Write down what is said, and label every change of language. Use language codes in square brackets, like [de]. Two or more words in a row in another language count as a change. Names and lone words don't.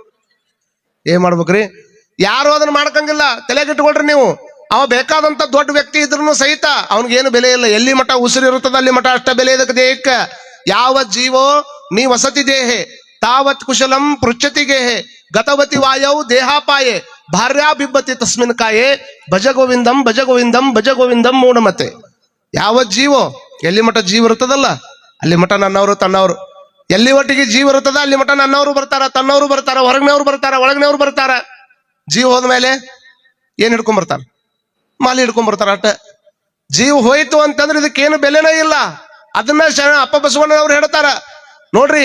[kn] ಏನ್ ಮಾಡ್ಬೇಕ್ರಿ? ಯಾರು ಅದನ್ನ ಮಾಡ್ಕಂಗಿಲ್ಲ. ತಲೆಗೆ ಇಟ್ಕೊಳ್ರಿ ನೀವು. ಅವ ಬೇಕಾದಂತ ದೊಡ್ಡ ವ್ಯಕ್ತಿ ಇದ್ರೂ ಸಹಿತ ಅವನಿಗೇನು ಬೆಲೆ ಇಲ್ಲ. ಎಲ್ಲಿ ಮಠ ಉಸಿರು ಇರುತ್ತದ ಅಲ್ಲಿ ಮಠ ಅಷ್ಟ ಬೆಲೆ ಇದಕ್ಕೆ ದೇಹಕ್ಕೆ. [sa] ಯಾವ ಜೀವೋ ನೀ ವಸತಿ ದೇಹೆ ತಾವತ್ ಕುಶಲಂ ಪೃಚ್ಛತಿ ಗೇಹೆ ಗತವತಿ ವಾಯವು ದೇಹಾಪಾಯೆ ಭಾರ್ಯಾ ಬಿಬ್ಬತಿ ತಸ್ಮಿನ್ ಕಾಯೆ ಭಜ ಗೋವಿಂದಂ ಭಜ ಗೋವಿಂದಂ ಭಜ ಗೋವಿಂದಂ ಮೂಢಮತೆ. ಯಾವ ಜೀವೋ [kn] ಎಲ್ಲಿ ಮಠ ಜೀವ ಇರ್ತದಲ್ಲ ಅಲ್ಲಿ ಮಠ ನನ್ನವರು ತನ್ನವರು. ಎಲ್ಲಿ ಒಟ್ಟಿಗೆ ಜೀವ ಇರ್ತದ ಅಲ್ಲಿ ಮಠ ನನ್ನವರು ಬರ್ತಾರ, ತನ್ನವರು ಬರ್ತಾರ, ಹೊರಗಿನವ್ರು ಬರ್ತಾರ, ಒಳಗಿನವ್ರು ಬರ್ತಾರ. ಜೀವ ಹೋದ್ಮೇಲೆ ಏನ್ ಹಿಡ್ಕೊಂಡ್ ಬರ್ತಾರ? ಮಾಲಿ ಹಿಡ್ಕೊಂಡ್ ಬರ್ತಾರ ಅಟ್ಟ. ಜೀವ ಹೋಯ್ತು ಅಂತಂದ್ರೆ ಇದಕ್ಕೇನು ಬೆಲೆನೇ ಇಲ್ಲ. ಅದನ್ನ ಅಪ್ಪ ಬಸವಣ್ಣನವ್ರು ಹೇಳ್ತಾರ ನೋಡ್ರಿ.